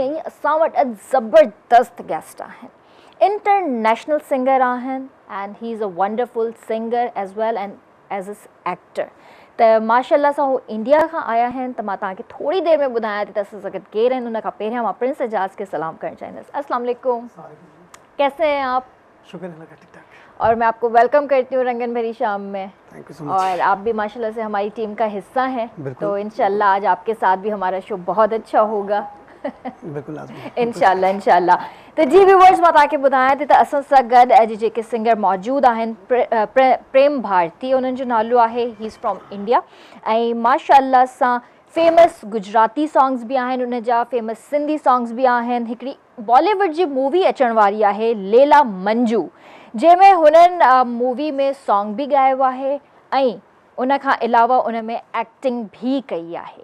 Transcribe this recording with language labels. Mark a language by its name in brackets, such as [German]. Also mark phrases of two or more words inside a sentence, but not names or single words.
[Sindhi] ऐं असां वटि अॼु ज़बरदस्त गेस्ट आहिनि, [English] international singer [Sindhi] आहिनि [English] and he is a wonderful singer as well and as a actor. [Sindhi] त माशाल्लाह सां हू इंडिया खां आया आहिनि। त मां तव्हांखे थोरी देरि में ॿुधायां थी त असां सां गॾु केरु आहिनि। उन खां पहिरियां मां प्रिंस एजाज़ खे सलाम करणु चाहींदसि। [Arabic] السلام عليكم, [Urdu] کیسے ہیں آپ? شکر اللہ کا، ٹھیک ٹھاک. اور میں آپ کو ویلکم کرتی ہوں رنگن بھری شام میں. [English] Thank you so much. [Urdu] اور آپ بھی ماشاءاللہ سے ہماری ٹیم کا حصہ ہیں، تو انشاءاللہ آج آپ کے ساتھ بھی ہمارا شو بہت اچھا ہوگا. बिल्कुल انشاءاللہ انشاءاللہ. تو جی ویورز, [Sindhi] मां तव्हांखे ॿुधायां थी त असां सां गॾु अॼु जेके सिंगर मौजूदु आहिनि, प्रेम भारती उन्हनि जो नालो आहे। [English] He is from India. [Sindhi] ऐं माशाल्लाह सां [English] famous Gujarati songs [Sindhi] बि आहिनि उन जा, [English] famous Sindhi songs [Sindhi] बि आहिनि। हिकिड़ी बॉलीवुड जी मूवी अचण वारी आहे लैला मंजू, जंहिंमें हुननि मूवी में सॉन्ग बि ॻायो आहे ऐं उन खां अलावा उन में एक्टिंग बि कई आहे।